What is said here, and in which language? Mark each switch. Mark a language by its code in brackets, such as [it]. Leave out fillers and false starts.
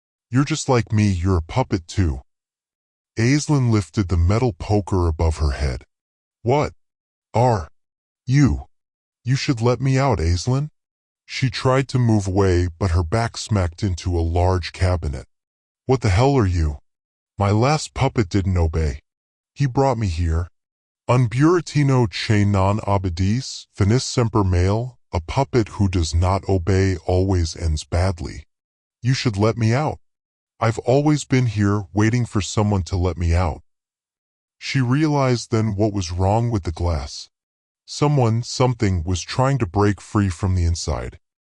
[en] You're just like me, you're a puppet too." Aislinn lifted the metal poker above her head. "What are you? You should let me out, Aislinn." She tried to move away, but her back smacked into a large cabinet. "What the hell are you? My last puppet didn't obey. He brought me here. [it] Un burattino che non obbedisce, finis sempre male. [en] A puppet who does not obey always ends badly. You should let me out. I've always been here waiting for someone to let me out." She realized then what was wrong with the glass. Something was trying to break free from the inside.